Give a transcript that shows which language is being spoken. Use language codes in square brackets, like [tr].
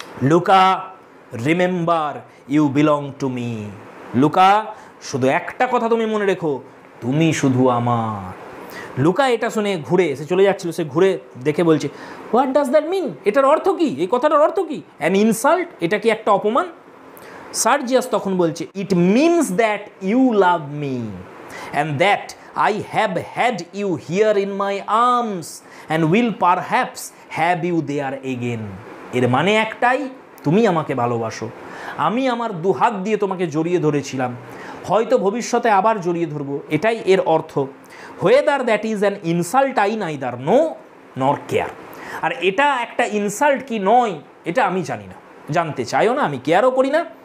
[bn] Luka [en] remember you belong to me, [bn] Luka শুধু একটা কথা তুমি মনে রেখো, তুমি শুধু আমার। লুকা এটা শুনে ঘুরে এসে চলে যাচ্ছিল, সে ঘুরে দেখে বলছে, [en] what does that mean, [bn] এটার অর্থ কি, এই কথাটার অর্থ কি? [en] an insult, [bn] এটা কি একটা অপমান? সার্জিয়াস তখন বলছে, [en] It means that you love me and that I have had you here in my arms and will perhaps have you there again. [bn] এর মানে একটাই, তুমি আমাকে ভালোবাসো, আমি আমার 2 হাত দিয়ে তোমাকে জড়িয়ে ধরেছিলাম, হয়তো ভবিষ্যতে আবার জড়িয়ে ধরবো, এটাই এর অর্থ। [en] whether that is an insult I neither know nor care, [bn] আর এটা একটা ইনসাল্ট কি নয় এটা আমি জানি না, জানতে চাইও না, আমি কেয়ারও করি না।